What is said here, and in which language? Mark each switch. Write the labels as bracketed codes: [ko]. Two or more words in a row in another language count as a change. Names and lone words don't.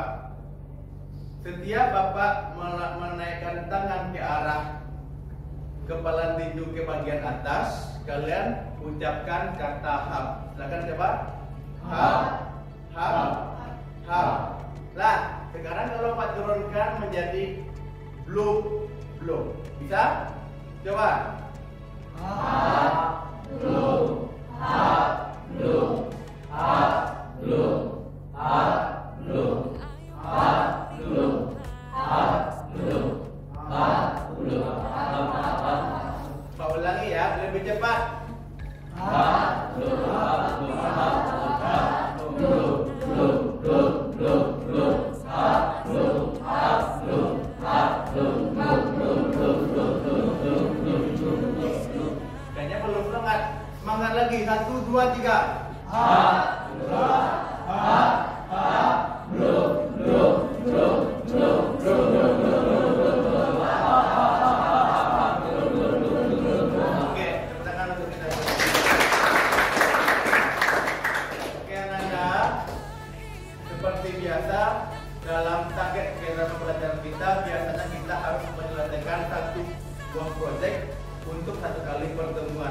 [id] Setiap Bapak menaikkan tangan ke arah kepala tinju ke bagian atas, kalian ucapkan kata hab. Silakan coba. Hab, hab, hab. Lah, sekarang kalau Pak turunkan menjadi blue, blue. Bisa? Coba. Hab, blue, hab, blue, hab, blue, hab, blue, hab, blue, hab, blue, hab, blue. Pak ulangi ya, lebih cepat. Hab, blue, hab, blue, hab, blue, blue, blue, blue, blue, hab, blue, hab, blue, hab, blue, blue, blue, blue, blue, blue, blue, blue. Kayaknya belum semangat. Semangat lagi. 1, 2, 3. Hab, blue, hab, hab, blue, blue, blue, blue, blue, blue, blue. Oke, tepuk tangan untuk kita. Oke, Ananda. Seperti biasa, dalam target kegiatan pembelajaran kita, biasanya kita harus menyelesaikan 1 buah proyek untuk 1 kali pertemuan.